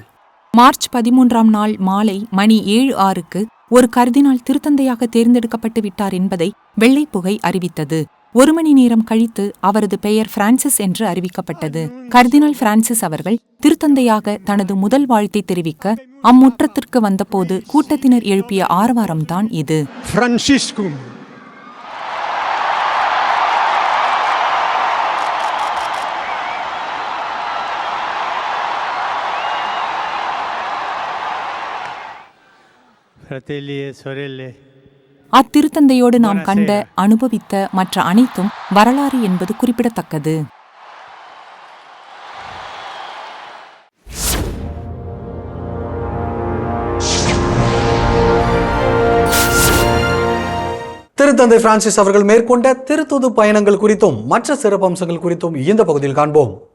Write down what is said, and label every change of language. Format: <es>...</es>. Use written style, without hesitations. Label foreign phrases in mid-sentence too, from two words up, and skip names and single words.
<ta>மார்ச் 13ஆம் நாள் மாலை மணி 7:06க்கு ஒரு கர்தினால் திருத்தந்தையாக தேர்ந்தெடுக்கப்பட்டு விட்டார் என்பதை வெள்ளை புகை அறிவித்தது. 1 மணி நேரம் கழித்து அவரது பெயர் பிரான்சிஸ் என்று அறிவிக்கப்பட்டது. கர்தினால் பிரான்சிஸ் அவர்கள் திருத்தந்தையாக தனது முதல் வாழ்த்தை தெரிவிக்க அம்முற்றத்திற்கு வந்தபோது கூட்டத்தினர் எழுப்பிய ஆரவாரம்தான் இது. Franciscum.</ta> <it>Fratelli e sorelle,</it> <ta>அத்திருத்தந்தையோடு நாம் கண்ட, அனுபவித்த மற்ற அனைத்தும் வரலாறு என்பது குறிப்பிடத்தக்கது. திருத்தந்தை பிரான்சிஸ் அவர்கள் மேற்கொண்ட திருத்தூது பயணங்கள் குறித்தும் மற்ற சிறப்பம்சங்கள் குறித்தும் இந்த பகுதியில் காண்போம்.</ta>